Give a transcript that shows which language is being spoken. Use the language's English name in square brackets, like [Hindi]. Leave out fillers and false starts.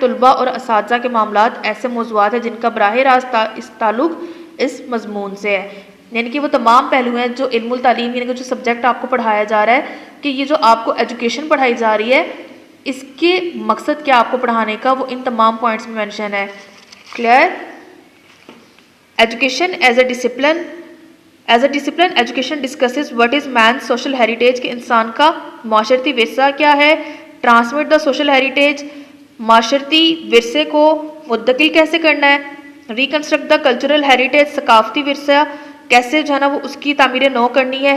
[Urdu] طلباء اور اساتذہ کے معاملات ایسے موضوعات ہیں جن کا براہ راست اس تعلق اس مضمون سے ہے. یعنی کہ وہ تمام پہلو ہیں جو علم التعلیم یعنی کہ جو سبجیکٹ آپ کو پڑھایا جا رہا ہے کہ یہ جو آپ کو ایجوکیشن پڑھائی جا رہی ہے اس کے مقصد کیا آپ کو پڑھانے کا، وہ ان تمام پوائنٹس میں مینشن ہے. [English] Clear? Education as a discipline. As a discipline education discusses what is man social heritage [Urdu] کہ انسان کا معاشرتی ورثہ کیا ہے. [English] transmit the social heritage, [Urdu] معاشرتی ورثے کو منتقل کیسے کرنا ہے. [English] reconstruct the cultural heritage, [Urdu] ثقافتی ورثہ کیسے جو ہے نا وہ اس کی تعمیر نو کرنی ہے.